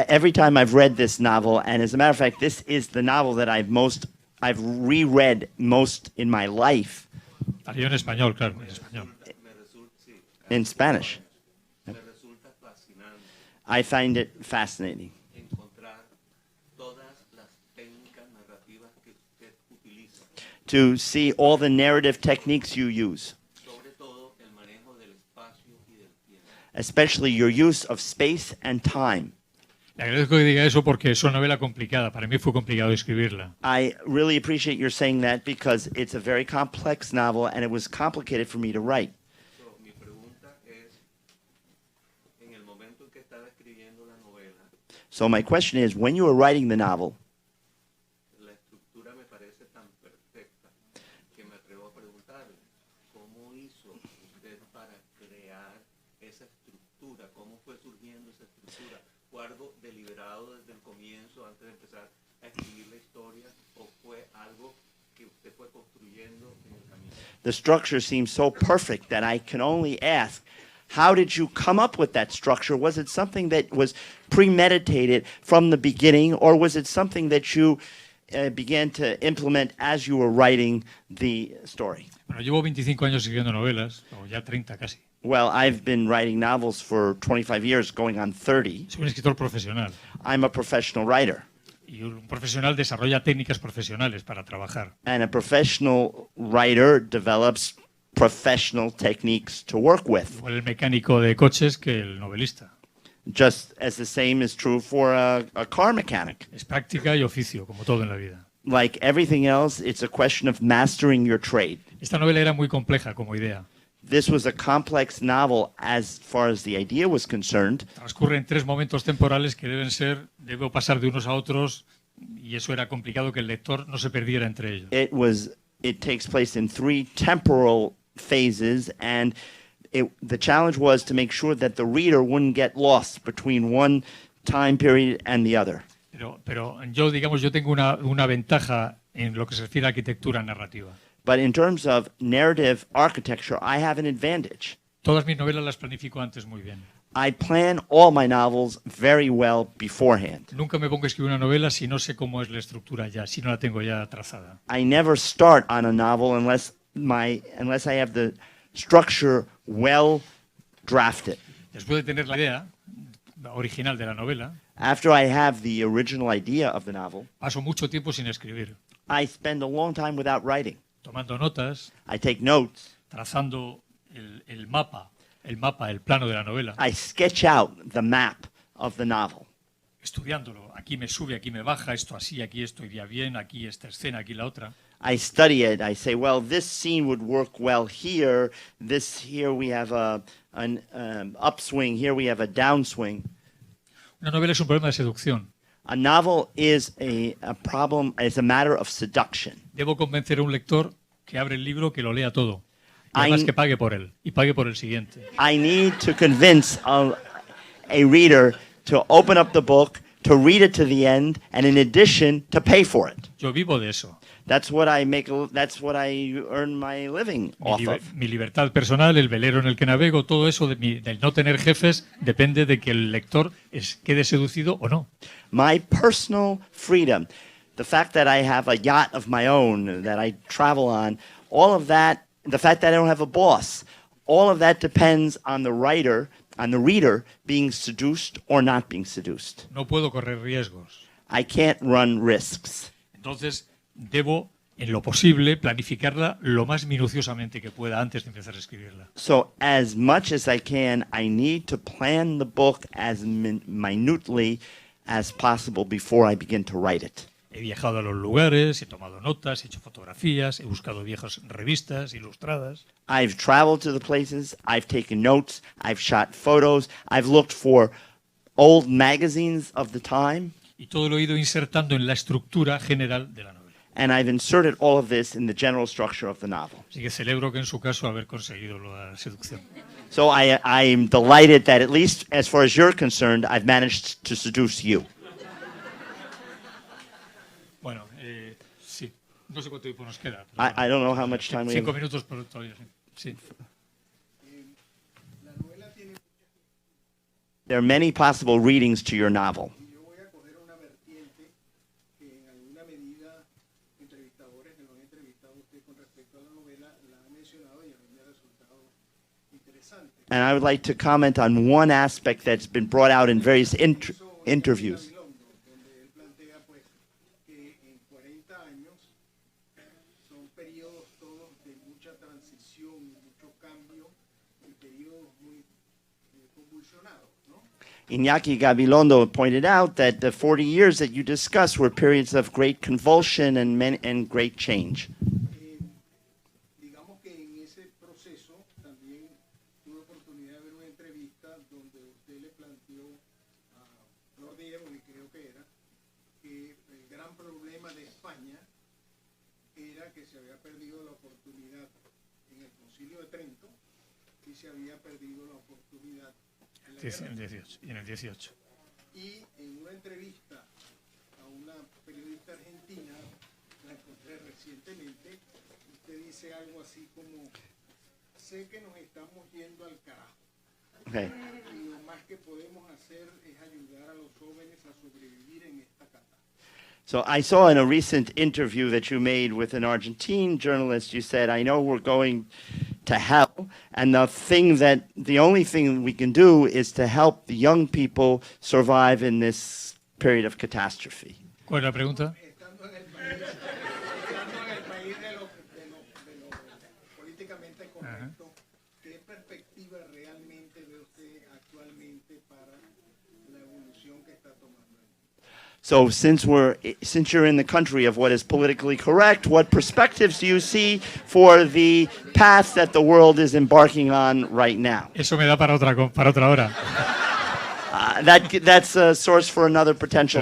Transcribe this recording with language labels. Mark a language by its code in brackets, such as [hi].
[en] Every time I've read this novel, and as a matter of fact, this is the novel that I've reread most in my life. [es] Salió en español, claro, en español. [en] In Spanish. [es] Me resulta fascinante [en] I find it fascinating [es] encontrar todas las técnicas narrativas que usted utiliza, [en] to see all the narrative techniques you use, [es] sobre todo el manejo del espacio y del tiempo. [en] especially your use of space and time. [es] Le agradezco que diga eso porque es una novela complicada. Para mí fue complicado escribirla. [en] I really appreciate your saying that because it's a very complex novel and it was complicated for me to write. [es] So, mi pregunta es, en el momento en que estaba escribiendo la novela, [en] So my question is, when you were writing the novel, [es] la estructura me parece tan perfecta que me atrevo a preguntarle, ¿cómo hizo usted para crear esa estructura? ¿Cómo fue surgiendo esa estructura? ¿Fue algo deliberado desde el comienzo, antes de empezar a escribir la historia, o fue algo que usted fue construyendo en el camino? [en] the structure seems so perfect that I can only ask, how did you come up with that structure? Was it something that was premeditated from the beginning, or was it something that you began to implement as you were writing the story? [es] Bueno, llevo 25 años escribiendo novelas, o ya 30 casi. [en] Well, I've been writing novels for 25 years, going on 30. [es] Soy un escritor profesional. [en] I'm a professional writer. [es] Y un profesional desarrolla técnicas profesionales para trabajar. [en] And a professional writer develops professional techniques to work with. [es] Igual el mecánico de coches que el novelista. [en] Just as the same is true for a car mechanic. [es] Es práctica y oficio, como todo en la vida. [en] Like everything else, it's a question of mastering your trade. [es] Esta novela era muy compleja como idea. [en] This was a complex novel as far as the idea was concerned. [es] Transcurre en 3 momentos temporales que debo pasar de unos a otros, y eso era complicado que el lector no se perdiera entre ellos. [en] It takes place in 3 temporal phases, and the challenge was to make sure that the reader wouldn't get lost between one time period and the other. [es] Pero yo tengo una ventaja en lo que se refiere a arquitectura narrativa. [en] But in terms of narrative architecture, I have an advantage. [es] Todas mis novelas las planifico antes muy bien. [en] I plan all my novels very well beforehand. [es] Nunca me pongo a escribir una novela si no sé cómo es la estructura ya, si no la tengo ya trazada. [en] I never start on a novel unless I have the structure well drafted. [es] Después de tener la idea original de la novela, [en] After I have the original idea of the novel, [es] paso mucho tiempo sin escribir, [en] I spend a long time without writing. [es] tomando notas, [en] I take notes. [es] trazando el mapa, el plano de la novela, [en] I sketch out the map of the novel. [es] estudiándolo. Aquí me sube, aquí me baja, esto así, aquí esto iría bien, aquí esta escena, aquí la otra. [en] I study it. I say, well, this scene would work well here. Here we have an upswing. Here we have a downswing. [es] Una novela es un problema de seducción. [en] A novel is a problem. It's a matter of seduction. [es] Debo convencer a un lector que abre el libro, que lo lea todo. Y además que pague por él y pague por el siguiente. [en] I need to convince a reader to open up the book, to read it to the end, and in addition, to pay for it. [es] Yo vivo de eso. [en] That's what I earn my living off of. [es] Mi libertad personal, el velero en el que navego, todo eso del no tener jefes depende de que el lector quede seducido o no. [en] My personal freedom, the fact that I have a yacht of my own that I travel on, all of that, the fact that I don't have a boss, all of that depends on the writer, on the reader being seduced or not being seduced. [es] No puedo correr riesgos. [en] I can't run risks. [es] Entonces, debo, en lo posible, planificarla lo más minuciosamente que pueda antes de empezar a escribirla. [en] So as much as I can, I need to plan the book as minutely as possible before I begin to write it. [es] He viajado a los lugares, he tomado notas, he hecho fotografías, he buscado viejas revistas ilustradas. [en] I've traveled to the places, I've taken notes, I've shot photos, I've looked for old magazines of the time. [es] Y todo lo he ido insertando en la estructura general de la novela. [en] And I've inserted all of this in the general structure of the novel. [es] Así que celebro que en su caso haber conseguido la seducción. [en] So I'm delighted that at least as far as you're concerned, I've managed to seduce you. [es] Bueno, sí. No sé cuánto tiempo nos queda. [en] I don't know how much time we [es] 5 [en] have. [es] minutos por todavía. Sí. [en] There are many possible readings to your novel. [es] Yo voy a coger una vertiente que en alguna medida entrevistadores que lo han entrevistado a usted con respecto a la novela la han mencionado y a mí me ha resultado interesante. [en] And I would like to comment on one aspect that's been brought out in various interviews. [es] Donde él plantea pues que en 40 años son periodos todos de mucha transición, mucho cambio y periodos muy convulsionados, ¿no? [en] Iñaki Gabilondo pointed out that the 40 years that you discussed were periods of great convulsion and great change. [es] Digamos que en ese proceso también tuve oportunidad de ver una entrevista donde usted le planteó a Flor Diego, y creo que era, que el gran problema de España era que se había perdido la oportunidad en el Concilio de Trento y se había perdido la oportunidad en la guerra. En el 18. Y en una entrevista a una periodista argentina, la encontré recientemente, usted dice algo así como, sé que nos estamos yendo al carajo. [en] Okay. [es] Y lo más que podemos hacer es ayudar a los jóvenes a sobrevivir en esta catástrofe. [en] So I saw in a recent interview that you made with an Argentine journalist, you said, I know we're going to hell, and the only thing we can do is to help the young people survive in this period of catastrophe. [es] ¿Cuál es la pregunta? Estando en el país de lo políticamente correcto, ¿qué perspectiva realmente ve usted actualmente para la evolución que está tomando? [en] So since you're in the country of what is politically correct, what perspectives do you see for the path that the world is embarking on right now? [es] Eso me da para otra hora. [en] That's a source for another potential